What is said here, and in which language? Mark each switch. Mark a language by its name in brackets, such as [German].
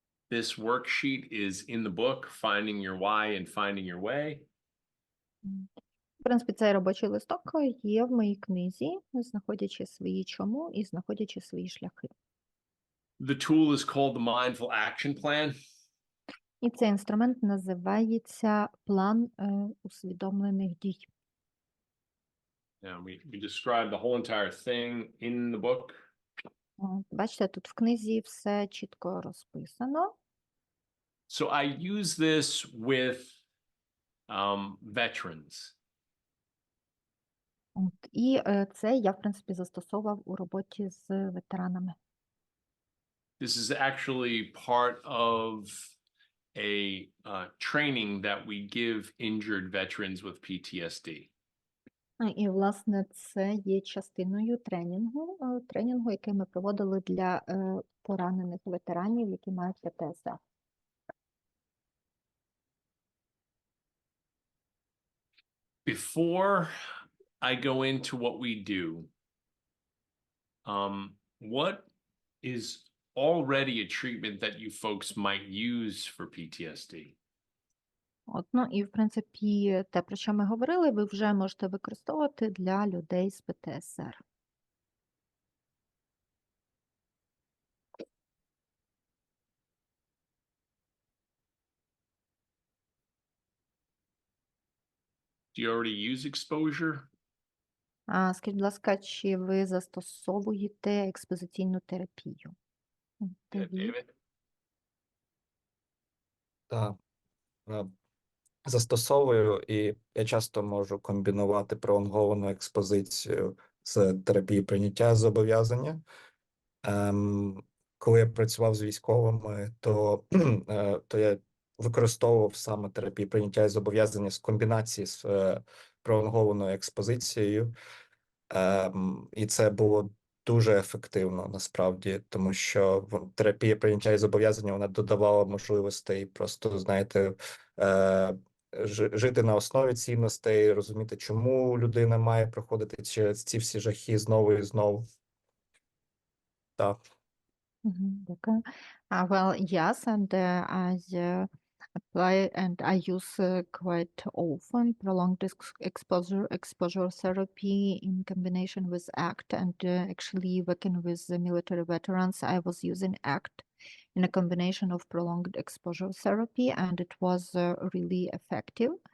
[English] This worksheet is in the book, Finding Your Why and Finding Your Way. [Ukrainian] В принципі, цей робочий листок є в моїй книзі, знаходячи свої чому і знаходячи свої шляхи. [English] The tool is called the Mindful Action Plan. [Ukrainian] І цей інструмент називається план усвідомлених дій. [English] Yeah, we describe the whole entire thing in the book. [Ukrainian] Бачите, тут в книзі все чітко розписано. [English] So I use this with veterans. [Ukrainian] І це я, в принципі, застосовував у роботі з ветеранами. [English] This is actually part of a training that we give injured veterans with PTSD. [Ukrainian] І, власне, це є частиною тренінгу, який ми проводили для поранених ветеранів, які мають ПТСР. [English] Before I go into what we do, what is already a treatment that you folks might use for PTSD? [Ukrainian] І, в принципі, те, про що ми говорили, ви вже можете використовувати для людей з ПТСР. [English] Do you already use exposure? [Ukrainian] Скажіть, будь ласка, чи ви застосовуєте експозиційну терапію? [English] David? [Ukrainian] Так, застосовую, і я часто можу комбінувати пролонговану експозицію з терапією прийняття зобов'язання. Коли я працював з військовими, то я використовував саме терапію прийняття і зобов'язання з комбінації з пролонгованою експозицією. І це було дуже ефективно, насправді, тому що терапія прийняття і зобов'язання, вона додавала можливостей просто, знаєте, жити на основі цінностей, розуміти, чому людина має проходити через ці всі жахи знову і знову. Так. Дякую. [English] Well, yes, and I apply and I use quite often prolonged exposure therapy in combination with ACT, and actually working with the military veterans, I was using ACT in a combination of prolonged exposure therapy, and it was really effective.